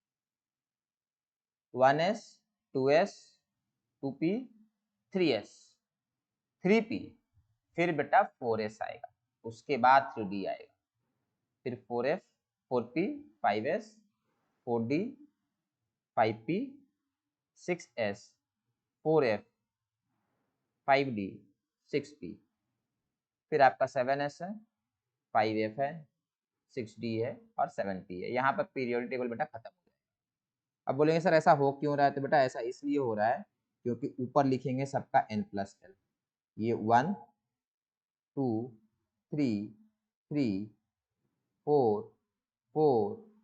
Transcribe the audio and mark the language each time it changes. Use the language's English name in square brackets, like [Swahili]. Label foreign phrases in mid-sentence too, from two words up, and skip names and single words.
[Hindi] 1s 2s 2p 3s 3p, फिर बेटा 4s आएगा, उसके बाद 3d आएगा, फिर 4f 4p 5s 4d 5p 6s 4f 5d 6p, फिर आपका 7s है 5f है 6d है और 7p है। यहाँ पर [English] periodic table [Hindi] बेटा खत्म हो जाएगा। अब बोलेंगे सर ऐसा हो क्यों रहा है, तो बेटा ऐसा इसलिए हो रहा है क्योंकि ऊपर लिखेंगे सबका n+l, ये 1 2 3 3 4 4